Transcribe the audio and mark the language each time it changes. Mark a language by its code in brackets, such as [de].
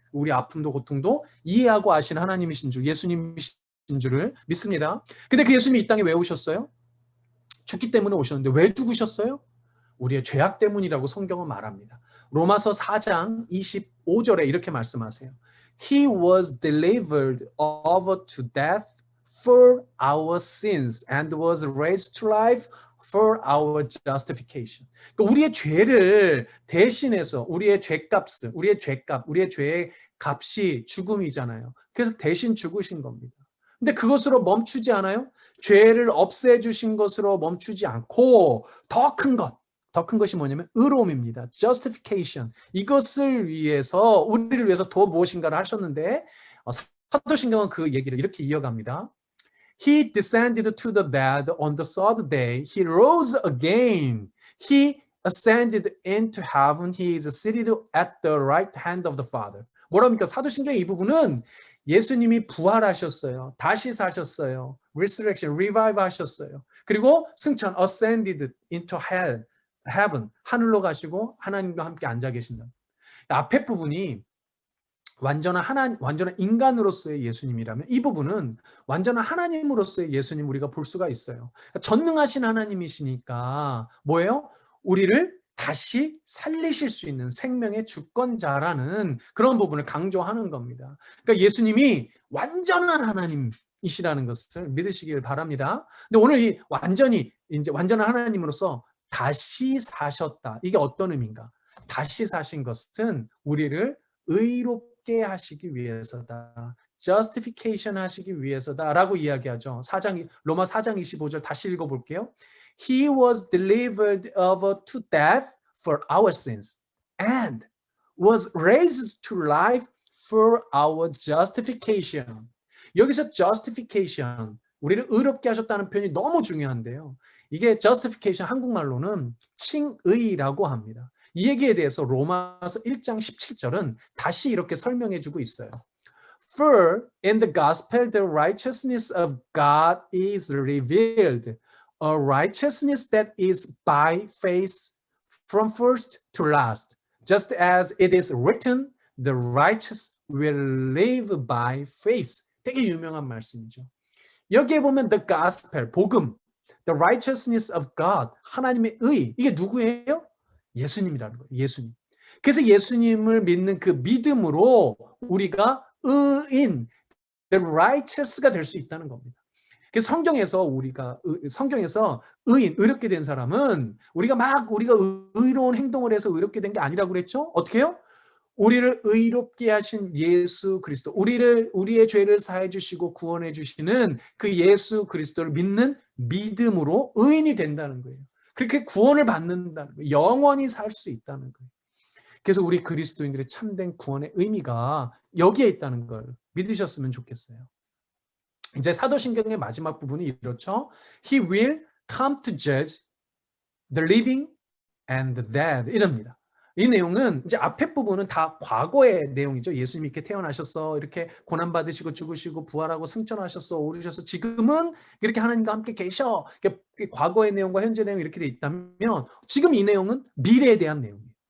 [ko] 우리 아픔도 고통도 이해하고 아신 하나님이신 줄, 예수님이신 줄을 믿습니다. 근데 그 예수님이 이 땅에 왜 오셨어요? 죽기 때문에 오셨는데 왜 죽으셨어요? 우리의 죄악 때문이라고 성경은 말합니다. 로마서 4장 25절에 이렇게 말씀하세요. [en] He was delivered over to death for our sins and was raised to life for our justification. [ko] 그러니까 우리의 죄를 대신해서 우리의 죄값을, 우리의 죄의 값이 죽음이잖아요. 그래서 대신 죽으신 겁니다. 근데 그것으로 멈추지 않아요? 죄를 없애주신 것으로 멈추지 않고 더 큰 것이 뭐냐면 의로움입니다. [en] justification. [ko] 이것을 위해서, 우리를 위해서 더 무엇인가를 하셨는데 사도신경은 그 얘기를 이렇게 이어갑니다. [en] He descended to the dead on the third day. He rose again. He ascended into heaven. He is seated at the right hand of the Father. [ko] 뭐랍니까? 사도신경 이 부분은 예수님이 부활하셨어요. 다시 사셨어요. resurrection, revive 하셨어요. 그리고 승천, [en] ascended into heaven, [ko] 하늘로 가시고 하나님과 함께 앉아 계신다. 앞에 부분이 완전한 인간으로서의 예수님이라면 이 부분은 완전한 하나님으로서의 예수님 우리가 볼 수가 있어요. 전능하신 하나님이시니까 뭐예요? 우리를 다시 살리실 수 있는 생명의 주권자라는 그런 부분을 강조하는 겁니다. 그러니까 예수님이 완전한 하나님이시라는 것을 믿으시길 바랍니다. 근데 오늘 이 완전한 하나님으로서 다시 사셨다. 이게 어떤 의미인가? 다시 사신 것은 우리를 의롭게 하시기 위해서다. justification 하시기 위해서다라고 이야기하죠. 로마 4장 25절 다시 읽어볼게요. [en] He was delivered over to death for our sins and was raised to life for our justification. [ko] 여기서 justification, 우리를 의롭게 하셨다는 표현이 너무 중요한데요. 이게 justification 한국말로는 칭의라고 합니다. 이 얘기에 대해서 로마서 1장 17절은 다시 이렇게 설명해 주고 있어요. [en] For in the gospel the righteousness of God is revealed, a righteousness that is by faith from first to last. Just as it is written, the righteous will live by faith. [ko] 되게 유명한 말씀이죠. 여기에 보면 the gospel, 복음, the righteousness of God, 하나님의 의, 이게 누구예요? 예수님이라는 거예요. 예수님. 그래서 예수님을 믿는 그 믿음으로 우리가 의인, the righteous가 될 수 있다는 겁니다. 그래서 성경에서 의롭게 된 사람은 우리가 의로운 행동을 해서 의롭게 된 게 아니라고 그랬죠? 어떻게 해요? 우리를 의롭게 하신 예수 그리스도, 우리의 죄를 사해 주시고 구원해 주시는 그 예수 그리스도를 믿는 믿음으로 의인이 된다는 거예요. 그렇게 구원을 받는다는 거예요. 영원히 살 수 있다는 거예요. 그래서 우리 그리스도인들의 참된 구원의 의미가 여기에 있다는 걸 믿으셨으면 좋겠어요. 이제 사도신경의 마지막 부분이 이렇죠. [en] He will come to judge the living and the dead. [ko] 이럽니다. 이 내용은 이제 앞에 부분은 다 과거의 내용이죠. 예수님이 이렇게 태어나셨어, 이렇게 고난받으시고 죽으시고 부활하고 승천하셨어, 오르셔서 지금은 이렇게 하나님과 함께 계셔. 과거의 내용과 현재 내용이 이렇게 돼 있다면 지금 이 내용은 미래에 대한 내용이에요.